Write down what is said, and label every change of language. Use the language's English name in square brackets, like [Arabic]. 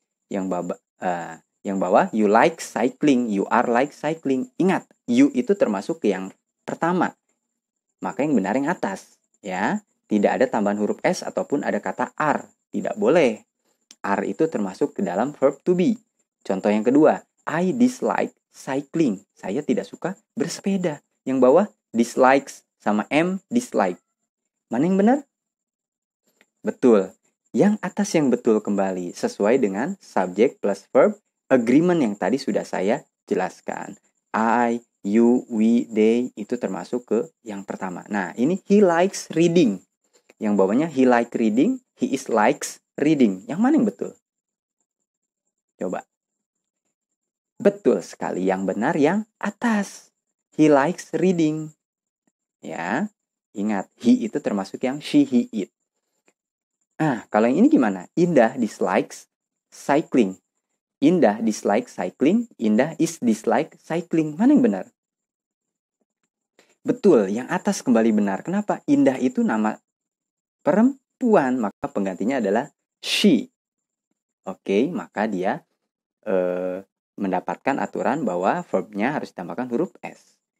[Indonesian] Yang bawah, [English] you like cycling. You are like cycling. [Indonesian] Ingat, you itu termasuk ke yang pertama. Maka yang benar yang atas. Ya. Tidak ada tambahan huruf S ataupun ada kata are. Tidak boleh. Are itu termasuk ke dalam verb to be. Contoh yang kedua. [English] I dislike cycling. [Indonesian] Saya tidak suka bersepeda. Yang bawah dislikes sama am dislike. Mana yang benar? Betul. Yang atas yang betul kembali. Sesuai dengan [English] subject plus verb agreement [Indonesian] yang tadi sudah saya jelaskan. I, you, we, they itu termasuk ke yang pertama. Nah, ini [English] he likes reading. [Indonesian] Yang bawahnya [English] he like reading, he is likes reading. [Indonesian] Yang mana yang betul? Coba. Betul sekali. Yang benar yang atas. [English] He likes reading. [Indonesian] Ya. Ingat, he itu termasuk yang she, he, it. Nah, kalau yang ini gimana? [English] Indah dislikes cycling. Indah dislike cycling. Indah is dislike cycling. [Indonesian] Mana yang benar? Betul, yang atas kembali benar. Kenapa? Indah itu nama perempuan, maka penggantinya adalah she. Oke, maka dia mendapatkan aturan bahwa verbnya harus ditambahkan huruf S.